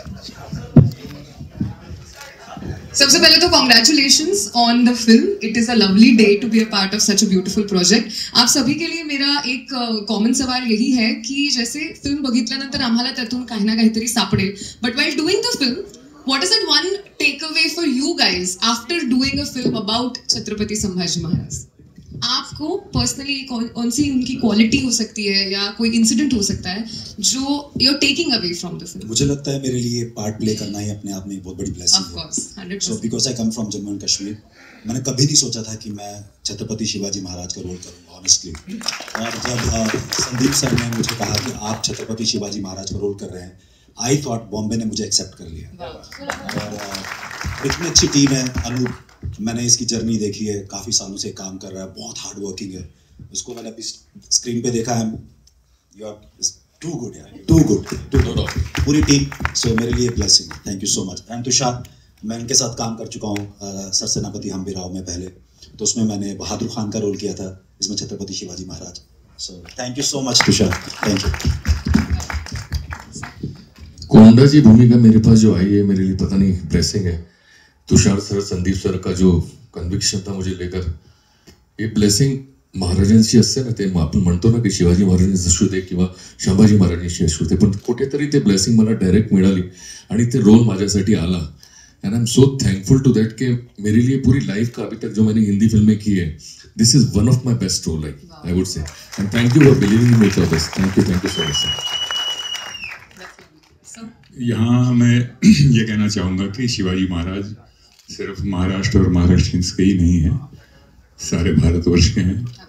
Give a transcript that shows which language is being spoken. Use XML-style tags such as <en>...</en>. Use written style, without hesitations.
<en>सबसे पहले तो congratulations on the film. It is a lovely day to be a part of such a beautiful project.</en> <hi>आप सभी के लिए मेरा एक कॉमन सवाल यही है की जैसे फिल्म</hi> <mr>बघितल्यानंतर आम्हाला त्यातून काही ना काहीतरी सापडेल,</mr> <en>But while doing the film, what is that one takeaway for you guys after doing a film about Chhatrapati Sambhaji Maharaj?</en> <hi>आपको पर्सनली कौन सी उनकी क्वालिटी हो सकती है या कोई इंसिडेंट हो सकता है जो</hi> <en>You are taking away from the film?</en> <hi>मुझे लगता है मेरे लिए पार्ट प्ले करना ही अपने आप में एक बहुत बड़ी ब्लेसिंग है.</hi> <en>Of course 100%. So because I come from Jammu and Kashmir,</en> <hi>मैंने कभी नहीं सोचा था कि मैं छत्रपति शिवाजी महाराज का रोल करूँगा ऑनेस्टली. और जब संदीप सर ने मुझे कहा कि आप छत्रपति शिवाजी महाराज का रोल कर रहे हैं,</hi> <en>I thought</en> <hi>बॉम्बे ने मुझे एक्सेप्ट कर लिया. और इतनी अच्छी टीम है. अनूप, मैंने इसकी जर्नी देखी है, काफ़ी सालों से काम कर रहा है, बहुत हार्ड वर्किंग है. उसको मैंने अभी स्क्रीन पे देखा है,</hi> <en>You are too good यार, too good.</en> <hi>पूरी टीम. सो मेरे लिए blessing.</hi> <en>Thank you so much.</en> <hi>And Tushar, मैं इनके साथ काम कर चुका हूँ सरसेनापति हम्बीराव में पहले, तो उसमें मैंने बहादुर खान का रोल किया था, इसमें Chhatrapati Shivaji Maharaj.</hi> <en>So thank you so much Tushar. Thank you.</en> <hi>कोंडा की भूमिका मेरे पास जो आई है मेरे लिए पता नहीं ब्लेसिंग है. तुषार सर, संदीप सर का जो कन्व्हिक्शन था मुझे लेकर,</hi> <mr>हे ब्लेसिंग महाराजांशी असते ना, ते आपण म्हणतो ना की शिवाजी महाराजांचे असू दे किंवा संभाजी महाराजांशी असू दे, पण कुठेतरी ते ब्लेसिंग मला डायरेक्ट मिळाली आणि ते रोल माझ्यासाठी आला.</mr> <en>and I am so thankful to that</en> <hi>कि मेरे लिए पूरी लाइफ का अभी तक जो मैंने हिंदी फिल्में की है,</hi> <en>This is one of my best role I would say. And thank you for believing in me for this. Thank you so much sir.</en> <hi>यहाँ मैं ये कहना चाहूँगा कि शिवाजी महाराज सिर्फ महाराष्ट्र और महाराष्ट्रियंस के ही नहीं है, सारे भारतवर्ष के हैं.</hi>